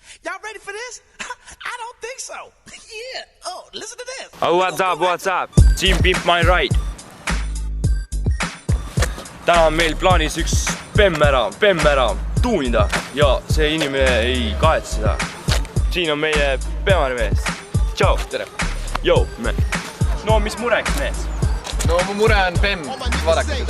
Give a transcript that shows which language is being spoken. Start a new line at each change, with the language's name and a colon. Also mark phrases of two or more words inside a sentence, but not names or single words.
English: Y'all ready for this? I don't think so. Yeah. Oh, listen to this. Oh, what's up? Team Pimp My Ride.
Estonian: Täna on meil plaanis üks Bemm ära tuunida ja see inimene ei kahetse seda. Siin on meie Bemmari mees. Tšau. Tere. Jou, me. No, mis mureks mees? No, mu mure on Bemm. Vaadake seda.